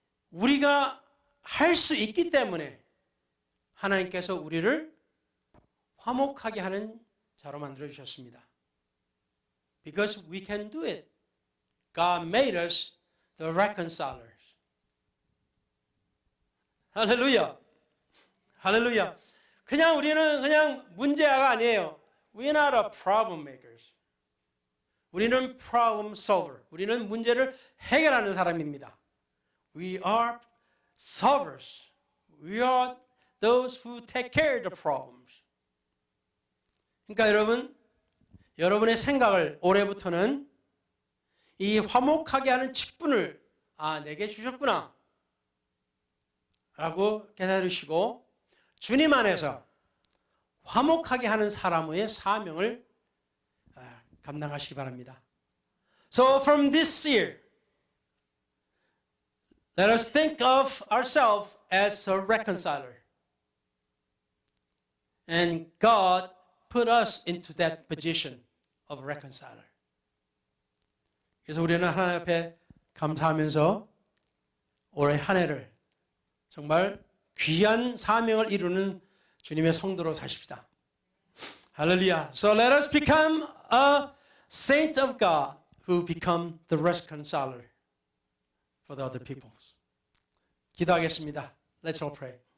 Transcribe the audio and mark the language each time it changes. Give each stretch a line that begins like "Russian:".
Korean: 우리가 할 수 있기 때문에 하나님께서 우리를 화목하게 하는 자로 만들어 주셨습니다.
English: Because we can do it. God made us the reconcilers.
Korean: 할렐루야. 할렐루야. 그냥 우리는 그냥 문제아가 아니에요.
English: We're not a problem makers.
Korean: 우리는 problem solver. 우리는 문제를 해결하는 사람입니다.
English: We are solvers. We are those who take care of the problems.
Korean: 그러니까 여러분의 생각을 올해부터는 이 화목하게 하는 직분을 내게 주셨구나 라고 깨달으시고 주님 안에서 화목하게 하는 사람의 사명을 감당하시기 바랍니다.
English: So from this year, let us think of ourselves as a reconciler. And God put us into that position of reconciler.
Korean: 그래서 우리는 하나님 앞에 감사하면서 올해 한 해를 정말 귀한 사명을 이루는 주님의 성도로 사십시다. 할렐루야.
English: So let us become a saint of God who become the reconciler for the other peoples.
Korean: 기도하겠습니다.
English: Let's all pray.